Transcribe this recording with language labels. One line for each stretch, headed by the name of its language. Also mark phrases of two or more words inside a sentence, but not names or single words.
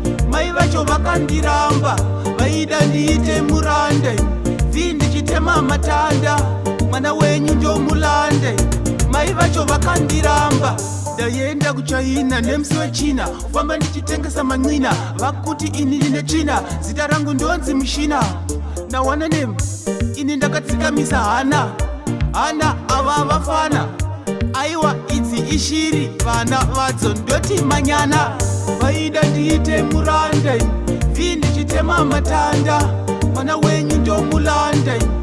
Shona: Mai vacho vakandiramba, vaida ndiite muranda, vi ndichitema matanda, mwana wenyu ndomulanda. Mai vacho vakandiramba, ndaenda kuChina nemusi wechina, kufamba ndichitengesa man'ina, vakuti ini ndine tsvina, zita rangu ndonzi Mushina.
English: Now, one name,
Shona: ini ndakatsikamisa hana, hana ava vafana. Aiwa, idzi ishiri, vana vadzo ndoti manyana. Vaida ndiite muranda, vi ndichitema matanda, mwana wenyu ndomulanda.